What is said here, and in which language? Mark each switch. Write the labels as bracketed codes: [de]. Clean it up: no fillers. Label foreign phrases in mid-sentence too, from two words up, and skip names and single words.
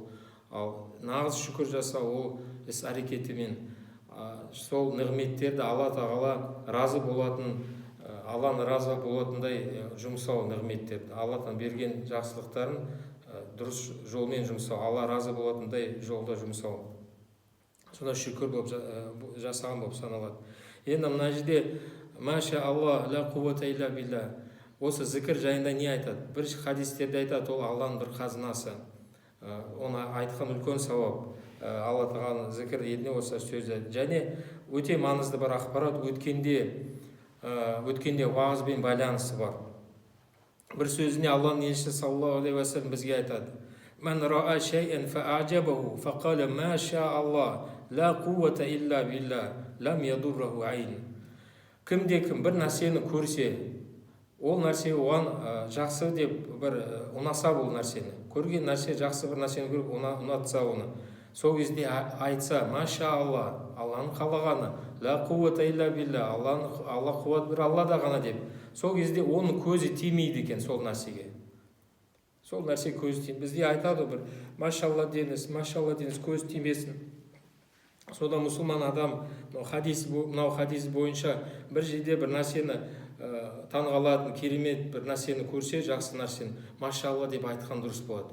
[kk] Ал нағыз шүкір жасау ол іс әрекетімен сол нығметтерді Алла тағала разы болатын, Алланы разы болатындай жұмсау нығметтерді, Алладан берген жақсылықтарын дұрыс жолмен жұмсау, Алла разы болатындай жолда жұмсау. Сонда шүкір болып жасаған болып саналады. Енді мына жерде [ar] ما شاء الله لا قوة إلا بالله, [kk] осы зікір жайында не айтады? Бір хадистерде айтады, ол Алланың бір қазынасы. Оны айтқан үлкен сауап. Алла тағаланың зікір еліне осы сөзі. Және өте маңызды бір ақпарат, өткенде уағызбен байланысы бар. Бір сөзіне Алланың елшісі [ar] صلى الله عليه وسلم [kk] бізге айтады: [ar] «من رأى شيئا فأعجبه فقال ما شاء الله لا قوة إلا بالله لم يضره عين». [kk] Кімде-кім бір нәрсені көрсе, ол нәрсе оған жақсы деп бір ұнаса, бұл нәрсені көрген нәрсе, жақсы бір нәрсені көріп ұнатса оны, сол кезде айтса [ar] ما شاء الله, [kk] Алланың қалағаны, [ar] لا قوة إلا بالله, [kk] Алла қуат бір Аллада ғана деп, сол кезде оның көзі тимейді екен сол нәрсеге. Сол нәрсе көзі тимейді. Бізде айтады бір машалла деңіз, көз тимесін. Сода мұсылман адам мынау хадис бойынша бір жерде бір нәрсені таңғалатын, керемет бір нәрсені көрсе, жақсы нәрсені машалла деп айтқан дұрыс болады.